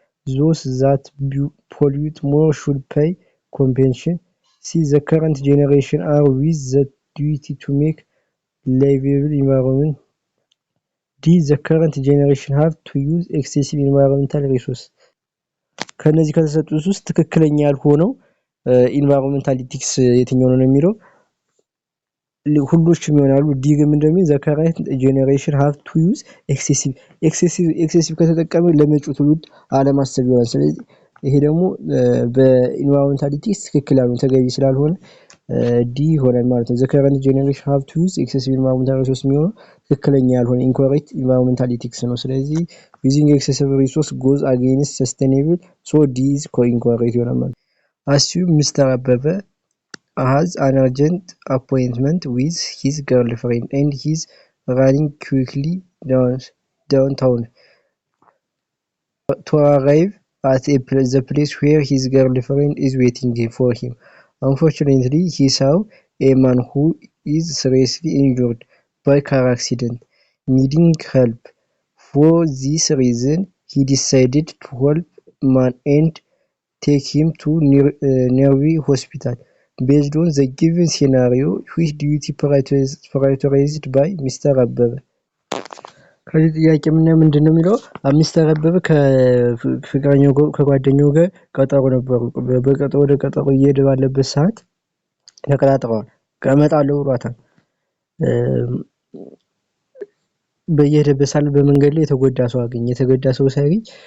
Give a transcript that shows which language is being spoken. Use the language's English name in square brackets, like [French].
[English] Those that pollute more should pay compensation. See, the current generation are with the duty to make livable environment. D. The current generation have to use excessive environmental resources. [Amharic] ከነዚህ ከተሰጡት ውስጥ ትክክለኛ ያልሆነው ኢንቫይሮንመንታል ኢቲክስ የትኛው ነው የሚለው ሁሉም ይሆናሉ። ዲ ግን እንደሚል [English] the current generation have to use excessive [Amharic] ከተጠቀመ ለመጪው ትውልድ አለማሰብ ይሆናል። ስለዚህ ይሄ ደግሞ በኢንቫይሮንመንታል ኢቲክስ ትክክል ያልሆነ ተገቢ ስላልሆነ ዲ ይሆናል ማለት ነው። [English] the current generation have to use excessive environmental resources [Amharic] የሚሆነው ትክክለኛ ያልሆነ [English] incorrect environmental ethics [Amharic] ነው። ስለዚህ [English] using excessive resource goes against sustainable so D is incorrect [Amharic] ይሆናል ማለት ነው። [English] assume Mr. Abebe has an urgent appointment with his girlfriend and he's running quickly downtown to arrive at the place where his girlfriend is waiting for him. Unfortunately, he saw a man who is seriously injured by car accident, needing help. For this reason, he decided to help man and take him to nearby hospital. Based on the given scenario, which duty prioritized by Mr. Abebe? [Amharic] ከዚህ ጥያቄ ምንድነው የሚለው ሚስተር አበበ ከፍቅረኛው ከጓደኛው ጋር ቀጠሮ ነበሩ። ወደ ቀጠሮ እየሄደ ባለበት ሰዓት ተቀጣጥረዋል። እመጣለሁ ብሏታል። በየሄደበት ሳለ በመንገድ ላይ የተጎዳ ሰው አገኘ። የተጎዳ ሰው ሲያገኝ